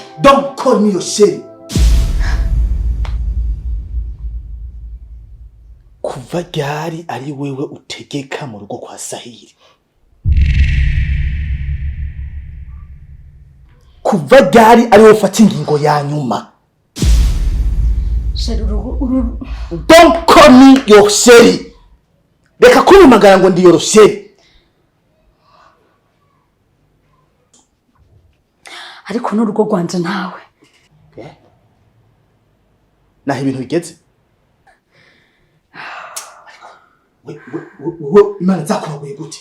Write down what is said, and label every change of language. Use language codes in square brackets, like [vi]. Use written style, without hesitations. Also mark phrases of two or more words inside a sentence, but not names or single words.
[en] Don't call me your Sheri. [rw] Kuva ryari ari wewe utegeka mu rugo kwa Sahiri? Kuva ryari ari wewe ufata ingingo ya nyuma? Sheri [en] Don't call me your Sheri. [rw] Reka kumpamagara ngo ndi your Sheri. Ariko n'urugo rwanje nawe. Naho ibintu bigeze? We Imana zakubaguye gute?